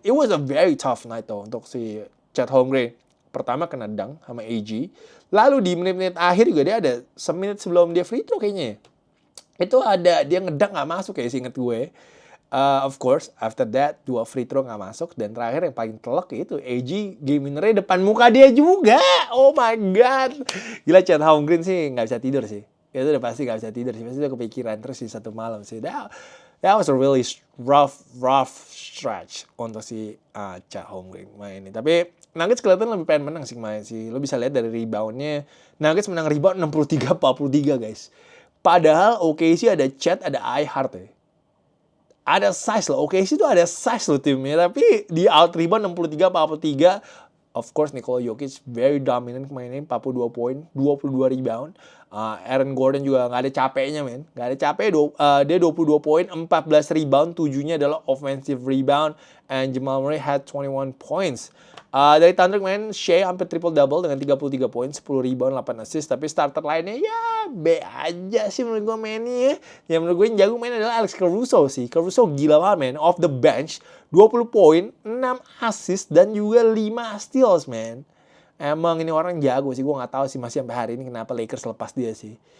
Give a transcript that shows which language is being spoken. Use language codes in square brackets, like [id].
[en] It was a very tough night though [id] untuk si [en] Chet Holmgren. [id] Pertama kena dunk sama AG. Lalu di menit-menit akhir juga dia ada semenit sebelum dia free throw kayaknya. Itu ada dia ngedunk gak masuk ya seinget gue. [en] Of course, after that 2 free throw [id] gak masuk. Dan terakhir yang paling telak itu AG game winner-nya depan muka dia juga. Oh my god. Gila Chet Holmgren sih gak bisa tidur sih. Itu udah pasti gak bisa tidur sih. Pasti udah kepikiran terus sih satu malam sih. [en] That was a really rough stretch [id] untuk si Chet Holmgren main ini. Tapi Nuggets kelihatan lebih pengen menang sih kemarin sih. Lo bisa lihat dari reboundnya. Nuggets menang rebound 63-43 guys. Padahal OKC ada Chet, ada iHeart ya. Ada size loh. OKC itu ada size loh timnya. Tapi di out rebound 63-43. [en] Of course Nikola Jokic very dominant [id] kemarin ini. [en] 42 poin, 22 rebound. [id] Aaron Gordon juga gak ada capeknya men. Gak ada capek. Dia 22 poin, 14 rebound. 7-nya adalah offensive rebound. [en] And Jamal Murray had 21 points. [id] Dari Thunder kemarin Shea hampir triple-double dengan 33 poin, 10 rebound, 8 assist. Tapi starter lainnya ya B aja sih menurut gue mainnya. Yang menurut gue yang jago main adalah Alex Caruso sih. Caruso gila banget man. [en] Off the bench, [id] 20 poin, 6 assist, dan juga 5 steals man. Emang ini orang jago sih. Gue gak tahu sih masih sampai hari ini kenapa Lakers lepas dia sih.